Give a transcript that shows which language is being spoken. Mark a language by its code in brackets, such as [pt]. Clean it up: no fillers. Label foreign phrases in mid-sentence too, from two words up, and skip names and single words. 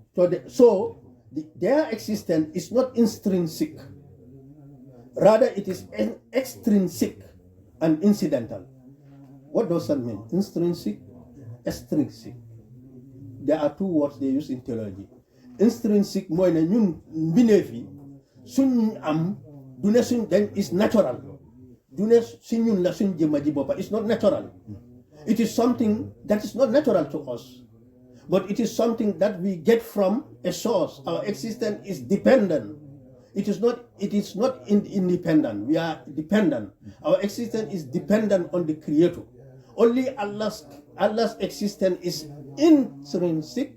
[en] Their existence is not intrinsic. Rather, it is extrinsic and incidental. What does that mean? Intrinsic, extrinsic. There are two words they use in theology. [wo] Intrinsic mooy ne ñun mbindeef yi suñ am du ne suñ dañ [en] is natural. [wo] Du ne si ñun la suñ jëmma ji boppa. [en] It's not natural. It is something that is not natural to us. But it is something that we get from a source. Our existence is dependent. It is not independent. We are dependent. Our existence is dependent on the Creator. Only Allah's existence is intrinsic.